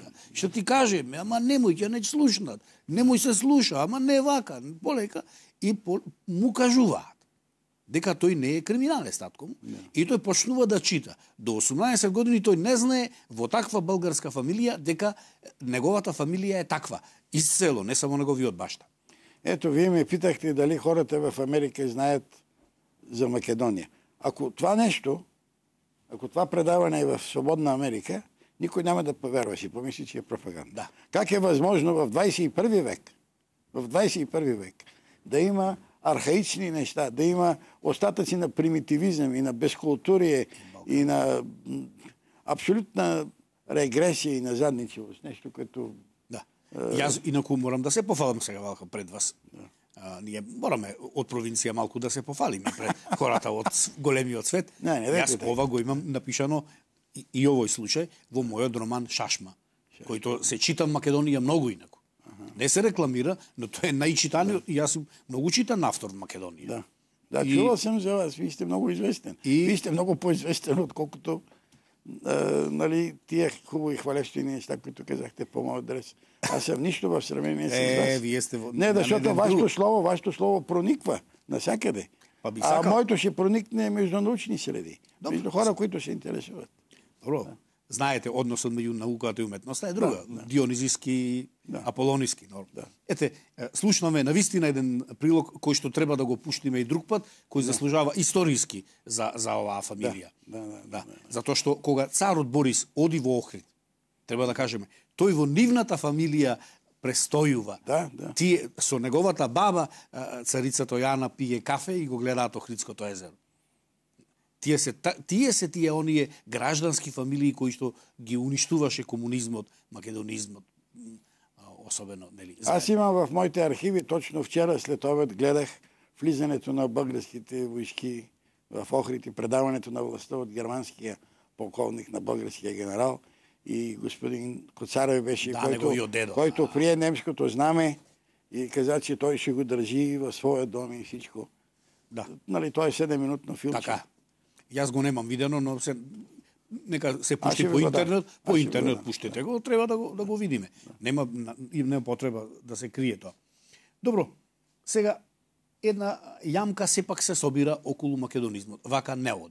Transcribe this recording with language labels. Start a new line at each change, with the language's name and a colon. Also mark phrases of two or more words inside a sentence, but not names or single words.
Macedonian: Што ти каже, ама немој, ќе не слушнат. Немој се слуша, ама не вака, полека. И му кажуваат дека тој не е криминален татко му. И тој почнува да чита. До 18 години тој не знае во таква българска фамилија дека неговата фамилија е таква. Исцело, не само неговиот башта.
Bulgarian: Ето, вие ме питахте дали хората в Америка знаят за Македонија. Ако това нещо, ако това предаване е в Свободна Америка, никой няма да поверува, си помисли, че е пропаганда. Да. Как е възможно в 21 век, да има архаични неща, да има остатъци на примитивизъм и на безкултурие и на абсолютна регресия и на задничевост. Нещо, което... Да.
Macedonian: Јас инаку морам да се пофалам сега валка пред вас. Ние мораме од провинција малку да се пофалиме пред хората од големиот свет. Јас ова го имам напишано и овој случај во мојот роман Шашма, којто се чита в Македонија многу инаку. Не се рекламира, но тој е најчитаниот, и јас сум многу читан автор в Македонија.
Bulgarian: Да, чувал съм за вас, вие сте много известен. Вие сте много по-известен, отколкото тие хубави хвалебствени неща, които казахте по мојот адрес. Аз съм нищо в сравнение с вас. Вие сте не, защото вашето слово прониква навсякъде. А моето ще проникне между научни среди, между хора, които се интересуват.
Macedonian: Добро. Знаете, односот меѓу науката и уметноста е друга. Дионизиски, аполониски. Ете, слушнаме навистина еден прилог кој што треба да го пуштиме и друг пат, кој заслужава историски за оваа фамилија. Затоа што кога царот Борис оди во Охрид, треба да кажеме, тој во нивната фамилија престојува. Тие со неговата баба, царицата Јана, пие кафе и го гледаат Охридското езеро. Тие се тие оние граждански фамилии кои што ги уништуваше комунизмот, македонизмот, особено, нели?
Bulgarian: Аз имам в моите архиви, точно вчера след обед гледах влизането на българските войски в Охрид и предаването на властта от германския полковник на българския генерал и господин Коцарев беше, който прие немското знаме и каза, че той ще го държи в своя дом и всичко. Нали, той е 7-минутно филмче. Така.
Macedonian: Јас го немам видено, но нека се пушти по интернет. По интернет пуштете го, треба да го видиме. Нема потреба да се крие тоа. Добро, сега една јамка сепак се собира околу македонизмот. Вака не оди.